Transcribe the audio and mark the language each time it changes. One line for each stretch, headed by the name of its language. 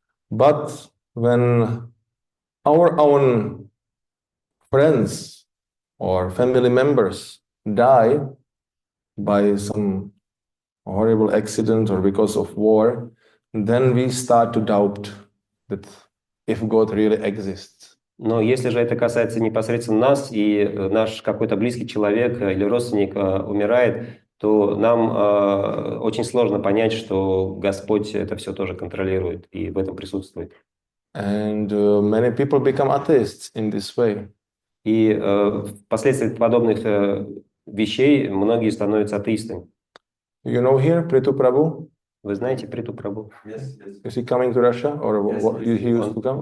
English: But when our own friends or family members die by some horrible accident or because of war, then we start to doubt that if God really exists.
Russian: Но если же это касается непосредственно нас, и наш какой-то близкий человек или родственник умирает, то нам очень сложно понять, что Господь это все тоже контролирует и в этом присутствует.
English: And many people become atheists in this way.
Russian: И впоследствии подобных вещей многие становятся атеистами.
English: You know here, Prithu Prabhu?
Russian: Вы знаете Приту Прабху?
English: Yes. Is he coming to Russia or he used to come?